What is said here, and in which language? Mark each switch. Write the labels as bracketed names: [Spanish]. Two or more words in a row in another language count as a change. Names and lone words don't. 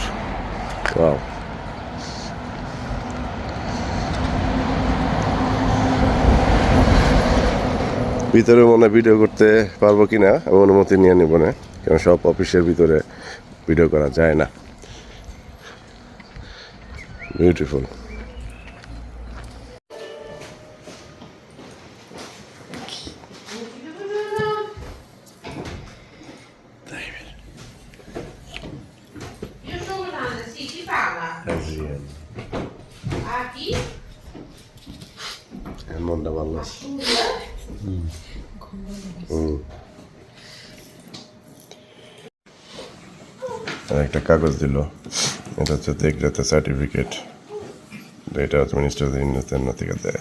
[Bangla] ওয়াও, ভিতরে মনে হয় ভিডিও করতে পারবো কিনা আমি অনুমতি নিয়ে নিব না, কারণ সব অফিসের ভিতরে ভিডিও করা যায় না। বিউটিফুল। [Italian] Io sono grande, sì, chi parla? Ah, chi? [Bangla] মনটা ভালো আছে। আর একটা কাগজ দিল, এটা হচ্ছে দেখতে সার্টিফিকেট, এটা হচ্ছে [English] minister of Indian [Bangla] থেকে দেয়।